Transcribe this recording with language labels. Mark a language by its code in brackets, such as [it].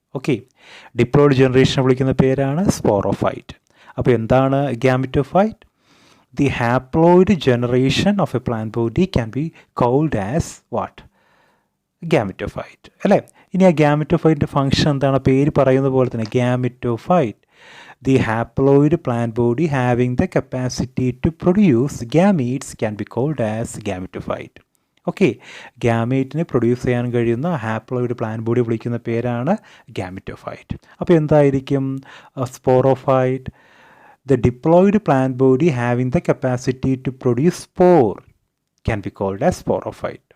[ml] Okay, diploid ജനറേഷനെ വിളിക്കുന്ന പേരാണ് sporophyte. അപ്പോൾ എന്താണ് [en] Gametophyte? The haploid generation of a plant body can be called as what? [ml] Gametophyte അല്ലേ. ഇനി ആ ഗാമിറ്റോഫൈറ്റിൻ്റെ ഫംഗ്ഷൻ എന്താണ്? പേര് പറയുന്ന പോലെ തന്നെ [en] Gametophyte, the haploid plant body having the capacity to produce gametes can be called as gametophyte. [ml] Okay, ഗാമേറ്റിനെ produce ചെയ്യാൻ കഴിയുന്ന ഹാപ്ലോയിഡ് പ്ലാന്റ് ബോഡി വിളിക്കുന്ന പേരാണ് ഗാമിറ്റോഫൈറ്റ്. അപ്പോൾ എന്തായിരിക്കും [en] Sporophyte? The diploid plant body having the capacity to produce spore can be called as sporophyte.